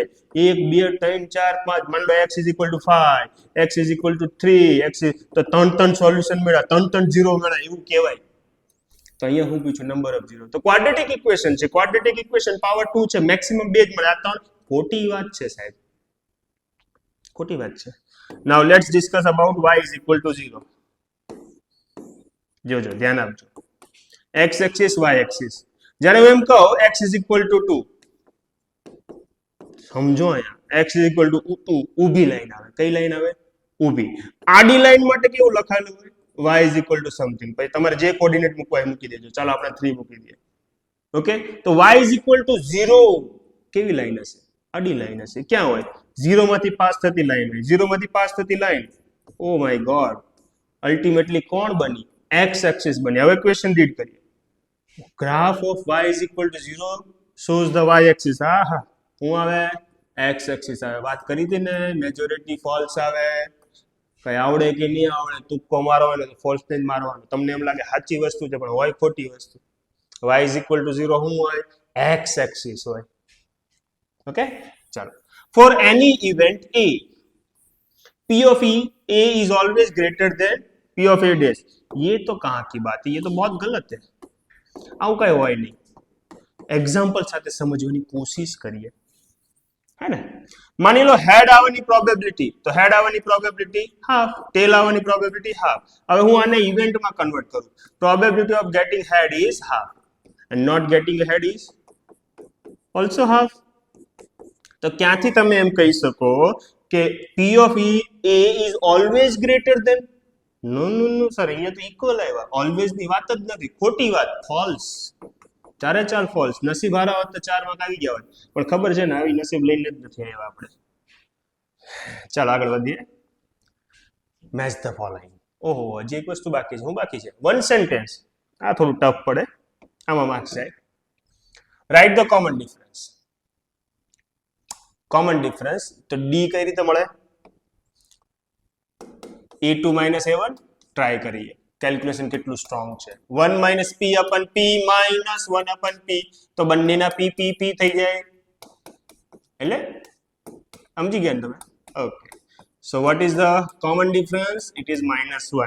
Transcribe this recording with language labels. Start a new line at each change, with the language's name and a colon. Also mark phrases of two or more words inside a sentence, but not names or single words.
Gujarati: 1 2 3 4 5
Hindi: मान लो
Gujarati: x = 5, x = 3, x તો 3 સોલ્યુશન મળ્યા, 3 ઝીરો મળ્યા એવું કહેવાય. તો અહીંયા હું પૂછું
English: number of zero.
Gujarati: તો
English: quadratic equation
Gujarati: છે.
English: quadratic equation power
Gujarati: 2 છે. મેક્સિમમ 2 જ મળે. આ 3 ખોટી વાત છે સાહેબ. ખોટી વાત છે.
English: Now let's discuss about y is equal to 0.
Gujarati: જોજો ધ્યાન આપજો.
English: x axis y axis.
Gujarati: જ્યારે હું એમ કહું
English: x is equal to 2,
Gujarati: સમજો અહીંયા
English: x is equal to 2
Gujarati: ઊભી લાઈન આવે. કઈ લાઈન આવે? ઊભી. આડી લાઈન માટે કેવું લખાયેલું હોય?
English: y is equal to something.
Gujarati: પછી તમારે જે કોઓર્ડિનેટ મૂકવા એ મૂકી દેજો. ચાલો આપણે 3 મૂકી દઈએ. ઓકે, તો
English: y is equal to 0
Gujarati: કેવી લાઈન હશે? આડી લાઈન હશે. ક્યાં હોય? 0 માંથી પાસ થતી લાઈન હોય. 0 માંથી પાસ થતી લાઈન.
English: oh my god,
Gujarati: અલ્ટિમેટલી કોણ બની? x એક્સિસ બની. હવે ક્વેશ્ચન રીડ કરીએ.
English: graph of y is equal to 0 shows the y axis.
Gujarati: હા હું આવે x એક્સિસ આવે. વાત કરી હતી ને,
English: majority false
Gujarati: આવે. કઈ આવડે કે નહીં આવડે તુક્કો મારવાનો તો ફોલ્સ ને જ મારવાનો. તમને એમ લાગે સાચી વસ્તુ છે પણ હોય ખોટી વસ્તુ.
English: y is equal to 0
Gujarati: શું હોય? x એક્સિસ હોય. ઓકે, ચાલો.
English: For any event a, p of a is always greater than p of a dash.
Hindi: ये तो कहाँ की बात है? ये तो बहुत गलत है.
Gujarati: આવું કઈ હોય નહીં. એક્ઝામ્પલ સાથે સમજવાની કોશિશ કરીએ, હે ને. માની લો હેડ આવવાની પ્રોબેબિલિટી, તો હેડ આવવાની
English: probability half,
Gujarati: ટેલ આવવાની
English: probability half.
Gujarati: હવે હું આને ઇવેન્ટમાં કન્વર્ટ કરું.
English: probability of getting head is half and not getting head is also half.
Gujarati: તો ક્યાંથી તમે એમ કહી શકો કે
English: p of a is always greater than? no sir,
Gujarati: અહીંયા તો ઇક્વલ આવ્યા. ઓલવેઝ ની વાત જ નથી. ખોટી વાત. ફોલ્સ. ચારે ચાર ફોલ્સ. નસીબ હારા હોત તો 4 માર્ક આવી ગયા હોત. પણ ખબર છે ને આવી નસીબ લઈને જ નથી આવ્યા આપણે. ચાલ આગળ વધીએ.
English: match the following.
Gujarati: ઓહો, હજી એક વસ્તુ બાકી છે. શું બાકી છે?
English: one sentence.
Gujarati: આ થોડું ટફ પડે. આમાં માર્ક્સ જાય.
English: write the common difference. common difference
Gujarati: તો ડી કઈ રીતે મળે?
English: a2 minus a1
Gujarati: ટ્રાય કરીએ. કેલ્ક્યુલેશન કેટલું સ્ટ્રોંગ છે.
English: 1 - p upon p minus 1 upon p.
Gujarati: તો બંનેના p p p થઈ જાય. એટલે સમજી ગયા ને તમે?
English: okay, so what is the common difference? it is -1.